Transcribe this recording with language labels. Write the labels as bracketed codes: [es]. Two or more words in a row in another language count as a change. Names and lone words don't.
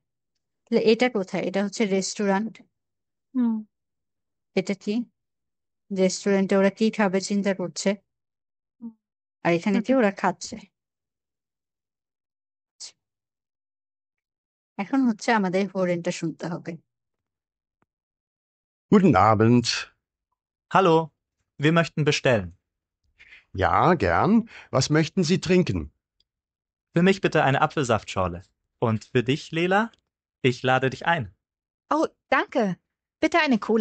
[bn] তাহলে এটা কোথায়, এটা হচ্ছে রেস্টুরেন্ট, এটা কি রেস্টুরেন্টে ওরা কি খাবে চিন্তা করছে, আর এখানে কি ওরা খাচ্ছে। এখন হচ্ছে আমাদের হোরেনটা শুনতে হবে। [de] Guten Abend. Hallo, wir möchten bestellen. Ja, gern. Was möchten Sie trinken? Für mich bitte eine Apfelsaftschorle. Und für dich, Lela? Ich lade dich ein. Oh, danke. Bitte eine Cola.